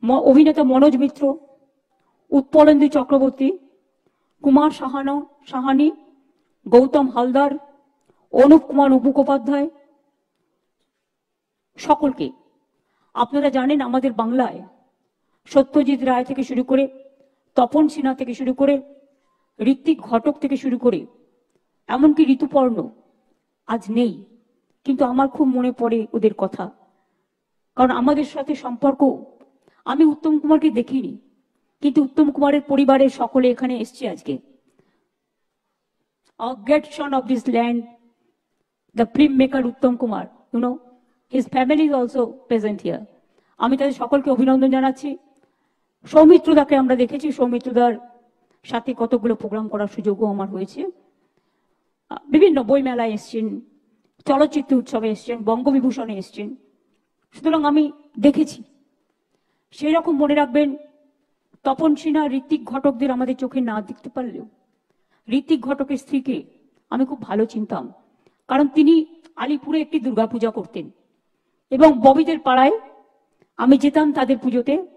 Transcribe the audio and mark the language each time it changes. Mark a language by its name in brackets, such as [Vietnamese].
[Bangla] অভিনেতা মনোজ মিত্র, উৎপলেন্দু চক্রবর্তী, কুমার সাহানি, গৌতম হালদার, অনুপ কুমার মুখোপাধ্যায়, সকলকে আপনারা জানেন আমাদের বাংলায় সত্যজিৎ রায় থেকে শুরু করে, তপন সিনহা থেকে শুরু করে, ঋত্বিক ঘটক থেকে শুরু করে, এমনকি ঋতুপর্ণ আজ নেই, কিন্তু আমার খুব মনে পড়ে ওদের কথা, কারণ আমাদের সাথে সম্পর্ক। আমি উত্তম কুমারকে দেখিনি, কিন্তু উত্তম কুমারের পরিবারের সকলে এখানে এসছে আজকে। [English] A great son of this land, the film maker Uttam Kumar, you know, his family is also present here. [Bangla] আমি তাদের সকলকে অভিনন্দন জানাচ্ছি। সৌমিত্রদাকে আমরা দেখেছি, সৌমিত্রদার সাথে কতগুলো প্রোগ্রাম করার সুযোগও আমার হয়েছে। বিভিন্ন বইমেলায় এসছেন, চলচ্চিত্র উৎসবে এসছেন, বঙ্গবিভূষণে এসছেন, সুতরাং আমি দেখেছি। সেই রকম মনে রাখবেন তপন সিনহা, ঋত্বিক ঘটকদের আমাদের চোখে না দেখতে পারলেও ঋত্বিক ঘটকের স্ত্রীকে আমি খুব ভালো চিনতাম, কারণ তিনি আলিপুরে একটি দুর্গাপূজা করতেন এবং ববিদের পাড়ায় আমি যেতাম তাদের পুজোতে।